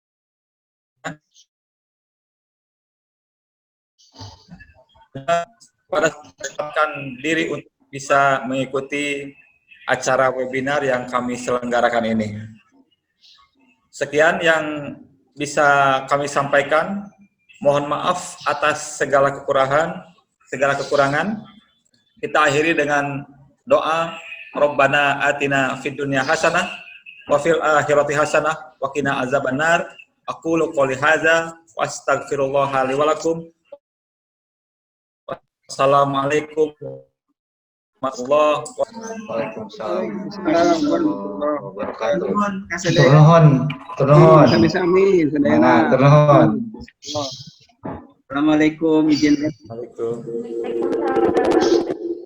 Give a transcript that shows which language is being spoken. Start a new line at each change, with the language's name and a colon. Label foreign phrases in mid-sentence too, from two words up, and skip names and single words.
Indonesian: Pada kesempatan diri untuk bisa mengikuti acara webinar yang kami selenggarakan ini. Sekian yang bisa kami sampaikan. Mohon maaf atas segala kekurangan. Kita akhiri dengan doa,
Arabic: ربنا آتنا في الدنيا حسنة وفي الآخرة حسنة وقنا عذاب النار. أقول قولي هذا وأستغفر الله لي ولكم. السلام عليكم ورحمة الله وبركاته. وعليكم السلام ورحمة الله وبركاته.
Indonesian: Turun. Sami-sami, saudara. Turun. Assalamualaikum, izin.
Arabic: Waalaikumsalam.